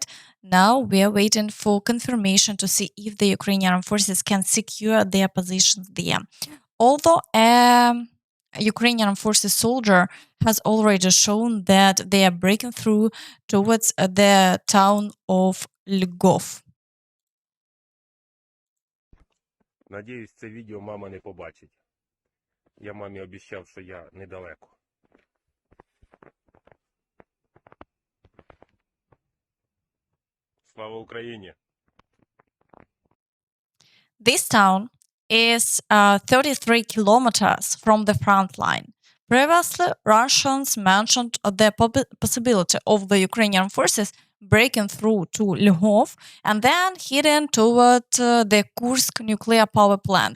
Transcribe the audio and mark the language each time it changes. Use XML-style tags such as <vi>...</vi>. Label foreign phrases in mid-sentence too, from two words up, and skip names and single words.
<en>Now we are waiting for confirmation to see if the Ukrainian forces can secure their positions there. Although Ukrainian forces soldier has already shown that they are breaking through towards the town of Lgov.</en> <uk>Надіюсь, це відео мама не побачить. Я мамі обіцяв, що я недалеко. Слава Україні!</uk> <en>This town is 33 kilometers from the front line. Previously, Russians mentioned the possibility of the Ukrainian forces breaking through to Lgov and then heading toward the Kursk nuclear power plant.</en>